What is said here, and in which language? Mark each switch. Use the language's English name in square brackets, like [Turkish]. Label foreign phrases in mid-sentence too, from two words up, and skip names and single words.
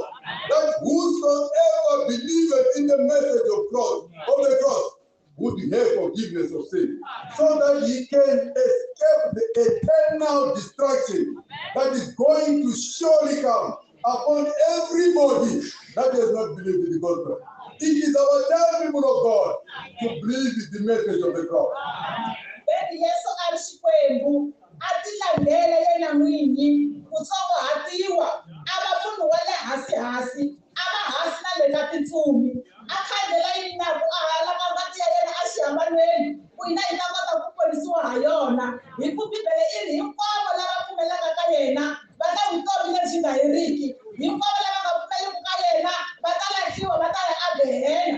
[English] That whosoever believeth in the message of the cross would have forgiveness of sin, so that he can escape the eternal destruction that is going to surely come upon everybody that does not believe in the gospel. It is our time, people of God, to believe the message of the cross. [Tsonga] Beni Yesu a ri Xikwembu a ti langhela yena n'winyi kutsongo hatiwa a va munhu wa le hansi a va hansi na le ka tintsumi a khandlela yini na ku a halaka ngati ya yena a xihambanweni ku hina hi ta kota ku ponisiwa ha yona hi ku Bibele i ri hinkwavo lava pfumelaka ka yena va ta vutomi lebyi nga heriki hinkwavo lava nga pfumeleki ka yena va ta lahliwa va ta ya a Gehena.